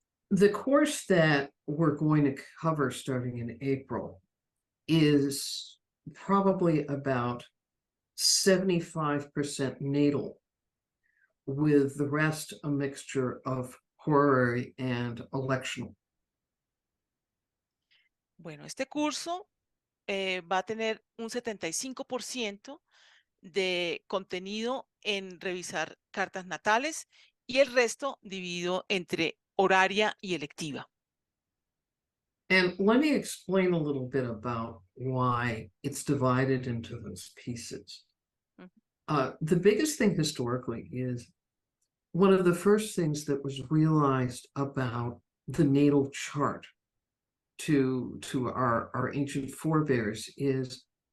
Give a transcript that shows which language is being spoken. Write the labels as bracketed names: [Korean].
[English] The course that we're going to cover starting in April is probably about 75% natal, with the rest a mixture of horary and electional. [Spanish] Bueno, este curso va a tener un 75% de contenido en revisar cartas natales y el resto dividido entre horaria y electiva. [English] And let me explain a little bit about why it's divided into those pieces. The biggest thing historically is one of the first things that was realized about the natal chart to our ancient forebears is